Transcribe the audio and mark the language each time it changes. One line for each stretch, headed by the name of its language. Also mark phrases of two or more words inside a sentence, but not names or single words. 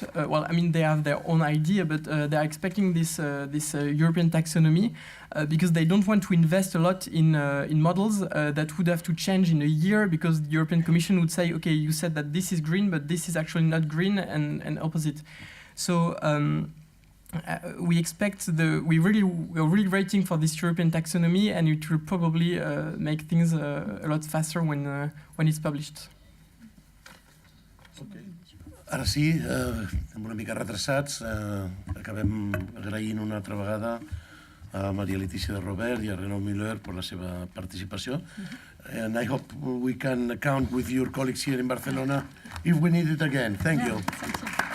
English: Well, I mean, they have their own idea, but they're expecting this European taxonomy because they don't want to invest a lot in models that would have to change in a year, because the European Commission would say, okay, you said that this is green, but this is actually not green, and opposite. So we expect we're really waiting for this European taxonomy, and it will probably make things a lot faster when it's published. Okay.
Catalan: Ara sí, estem una mica retrasats. Acabem agraint una altra vegada a Maria Letícia de Robert i a Renaud Miller per la seva participació.
English: And I hope we can count with your colleagues here in Barcelona if we need it again. Thank you.